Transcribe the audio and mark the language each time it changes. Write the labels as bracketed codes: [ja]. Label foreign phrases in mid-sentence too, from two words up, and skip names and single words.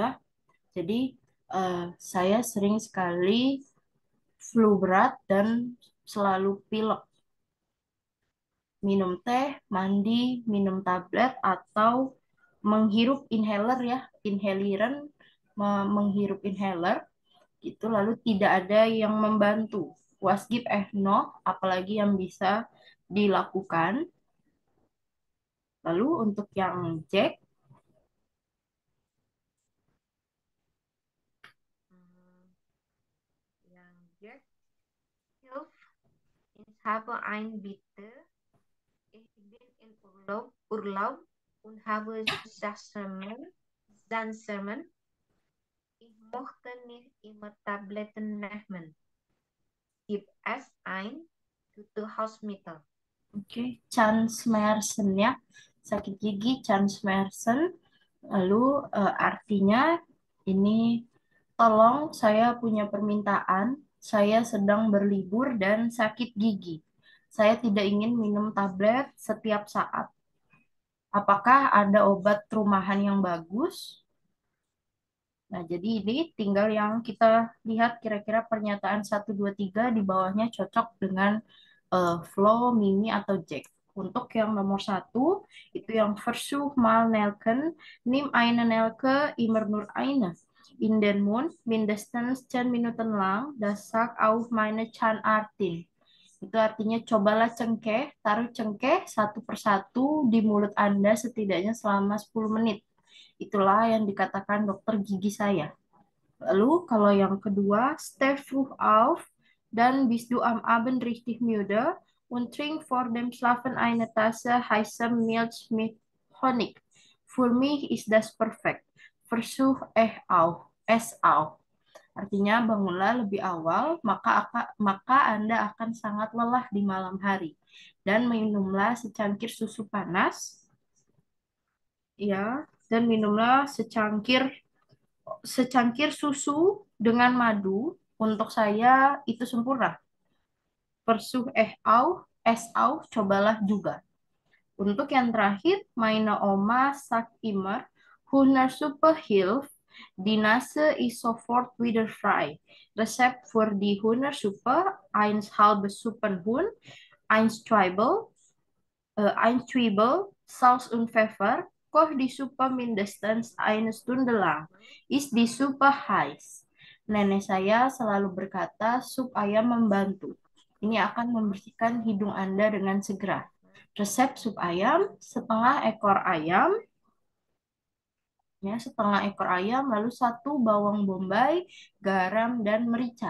[id] Jadi saya sering sekali flu berat dan selalu pilek. Minum teh, mandi, minum tablet atau menghirup inhaler ya, inhaliran, menghirup inhaler gitu. Lalu tidak ada yang membantu. [de] Was gibt no, [id] apalagi yang bisa dilakukan. Lalu untuk yang Jack, [de] Hmm, yang Jack Hilf, ich habe ein Bitte, ich bin in Urlaub und habe Sansermen. Ich mochte nicht immer Tabletten nehmen. Gib es ein, [en] to hospital. [id] oke, Chance Mersen ya, sakit gigi Chance Mersen. Lalu artinya ini tolong saya punya permintaan, saya sedang berlibur dan sakit gigi. Saya tidak ingin minum tablet setiap saat. Apakah ada obat rumahan yang bagus? Nah, jadi ini tinggal yang kita lihat kira-kira pernyataan satu 2 3 di bawahnya cocok dengan Flo, Mimi, atau Jack. Untuk yang nomor satu, itu yang [de] Versuch mal Nelken, nimm eine Nelke immer nur eine. In den Mund mindestens 10 Minuten lang, das sagt auf meine Zahnärztin. [id] Itu artinya cobalah cengkeh, taruh cengkeh satu persatu di mulut Anda setidaknya selama 10 menit. Itulah yang dikatakan dokter gigi saya. Lalu kalau yang kedua, [de] stay früh auf, dan bist du am Abend richtig müde und trink vor dem Schlafen eine Tasse heiße Milch mit Honig. Für mich ist das perfekt. Versuch es auch. [id] Artinya bangunlah lebih awal, maka Anda akan sangat lelah di malam hari. Dan minumlah secangkir susu dengan madu. Untuk saya itu sempurna. Cobalah juga. Untuk yang terakhir, [de] meine Oma sagt immer, Hühnersuppe hilft, die Nase ist sofort wieder frei. Rezept für die Hühnersuppe, 1 halbes Suppenhuhn, 1 Zwiebel, Salz und Pfeffer. Koch die Suppe mindestens eine Stunde lang. Ist die Suppe heiß? [id] Nenek saya selalu berkata, sup ayam membantu. Ini akan membersihkan hidung Anda dengan segera. Resep sup ayam, setengah ekor ayam, lalu 1 bawang bombay, garam, dan merica.